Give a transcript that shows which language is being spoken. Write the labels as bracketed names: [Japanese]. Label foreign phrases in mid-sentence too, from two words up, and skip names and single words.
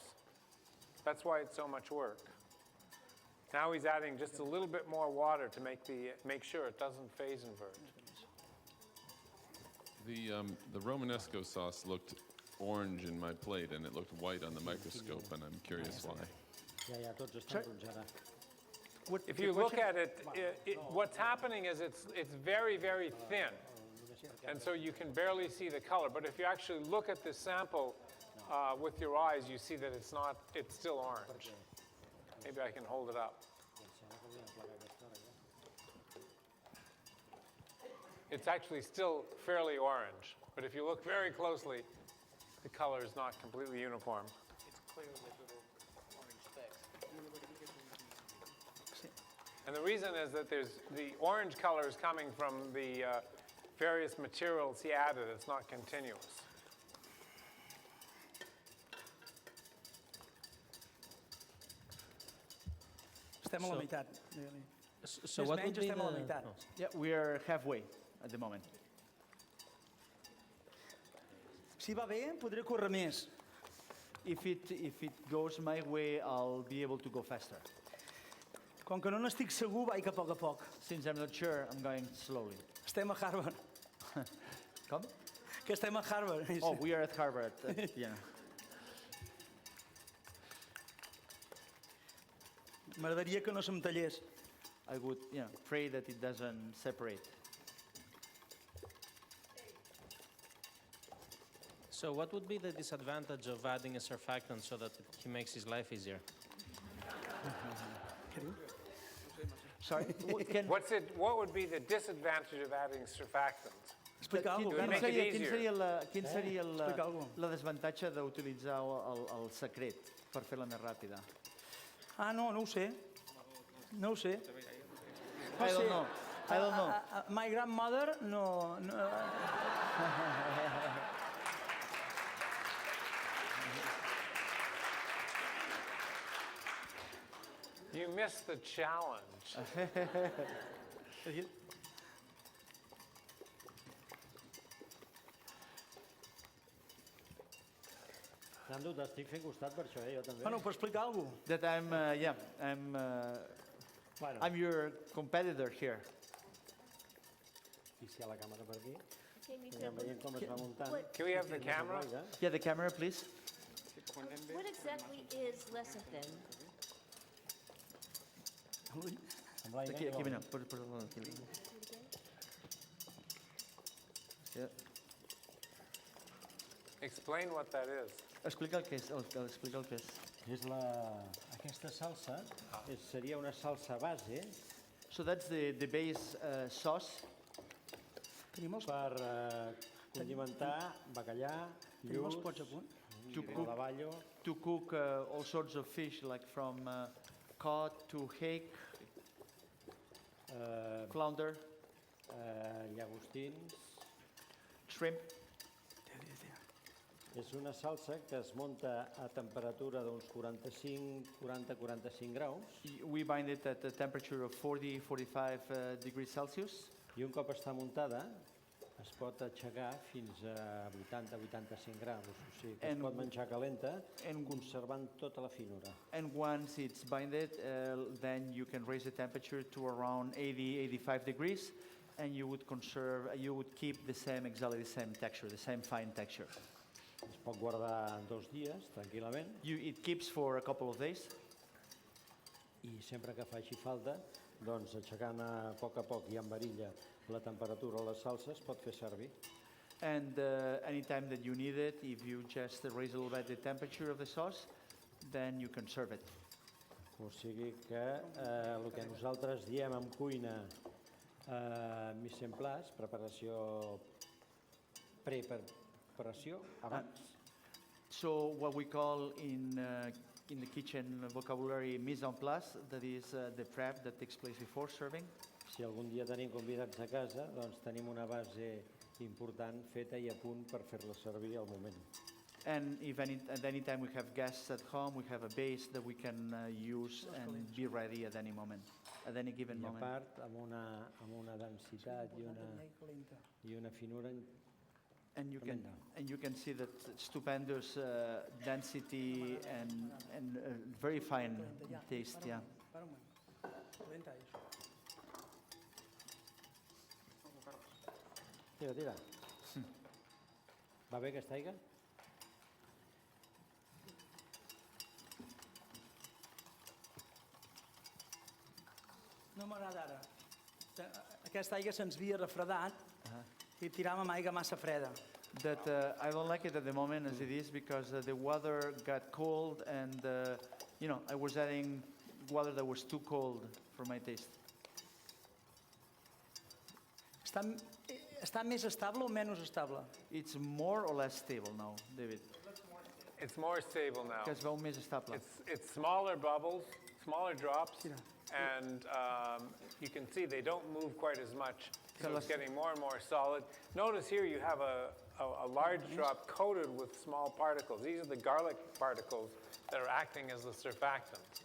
[English] That's why it's so much work. Now he's adding just a little bit more water to make sure it doesn't phase invert. The Romanesco sauce looked orange in my plate, and it looked white on the microscope, and I'm curious why. [Catalan] Tots estan ronys ara. [English] If you look at it, what's happening is it's very, very thin. And so you can barely see the color. But if you actually look at this sample with your eyes, you see that it's still orange. Maybe I can hold it up. It's actually still fairly orange. But if you look very closely, the color is not completely uniform. It's clear with little orange specks. And the reason is that the orange color is coming from the various materials he added. It's not continuous. [Catalan] Estem a la [English] So- [Catalan] meitat. [English] So [Catalan] Més [English] what [Catalan] menys [English] would be [Catalan] estem a la [English] the... [Catalan] meitat. [English] oh, Yeah, we are halfway at the moment. [Catalan] Si va bé, podré córrer més. [English] If it goes my way, I'll be able to go faster. [Catalan] Com que no n'estic segur, vaig a poc. [English] Since I'm not sure, I'm going slowly. [Catalan] Estem a Harvard. [English] Come? [Catalan] Que estem a Harvard. [English] Oh, we are at Harvard. Yeah. [Catalan] M'agradaria que no se'm tallés. [English] I would, pray that it doesn't separate. So what would be the disadvantage of adding a surfactant so that he makes his life easier? Sorry, What would be the disadvantage of adding surfactants? [Catalan] Explica alguna cosa. [English] Make it easier. [Catalan] Quin seria Explica alguna cosa. la desavantatge d'utilitzar el secret per fer-la més ràpida? Ah, no ho sé. No ho sé. [English] I don't know. I don't know. My grandmother no. You missed the challenge. [Catalan] Nando, t'estic fent costat per això, jo també. Bueno, però explica alguna cosa. [English] That I'm your competitor here. [Catalan] I si hi ha la càmera per aquí, anem veient com es va muntant. [English] Can we have the camera? Yeah, the camera, please. What exactly is lecithin? [Catalan] Amb l'aigua Aquí, igual. mira. Aquí. [English] Yeah. Explain what that is. [Catalan] Explica el que és. Explica el que és. Aquesta salsa seria una salsa base [English] So that's the base sauce [Catalan] per condimentar bacallà, Tenim els lluç, pots a punt? rodaballo, [English] to cook all sorts of fish, like from cod to hake, flounder, [Catalan] llagostins. [English] shrimp. [Catalan] És una salsa que es munta a temperatura d'uns 40-45 graus [English] We bind it at a temperature of 40-45 degrees Celsius. [Catalan] i un cop està muntada es pot aixecar fins a 80-85 graus. O sigui que es pot menjar calenta conservant tota la finura. [English] And once it's binded, then you can raise the temperature to around 80-85 degrees, and you would keep exactly the same texture, the same fine texture. [Catalan] Es pot guardar 2 dies, tranquil·lament, [English] It keeps for a couple of days, [Catalan] i sempre que faci falta, doncs aixecant a poc i amb varilla la temperatura de la salsa es pot fer servir. [English] and anytime that you need it, if you just raise a little bit the temperature of the sauce, then you can serve it. [Catalan] O sigui que el que nosaltres diem en cuina [French] mise en place, [Catalan] preparació, preparació, abans, [English] So what we call in the kitchen vocabulary [French] mise en place, [English] that is the prep that takes place before serving. [Catalan] si algun dia tenim convidats a casa, doncs tenim una base important feta i a punt per fer-la servir al moment. [English] And if at any time we have guests at home, we have a base that we can use and be ready at any moment, at any given [Catalan] I a [English] moment. [Catalan] part, amb una densitat i una finura [English] And you can [Catalan] tremenda. [English] see that stupendous density and very fine taste. Yeah. [Catalan] Para un moment. Calenta això. Tira. Va bé aquesta aigua? No m'agrada ara. Aquesta aigua se'ns havia refredat i tiràvem aigua massa freda. [English] That I don't like it at the moment as it is because the water got cold and I was adding water that was too cold for my taste. [Catalan] Està més estable o menys estable? [English] It's more or less stable now, David. It's more stable now. [Catalan] Que es veu més estable. [English] It's smaller bubbles, smaller drops, and you can see they don't move quite as much. So it's getting more and more solid. Notice here you have a large drop coated with small particles. These are the garlic particles that are acting as the surfactant.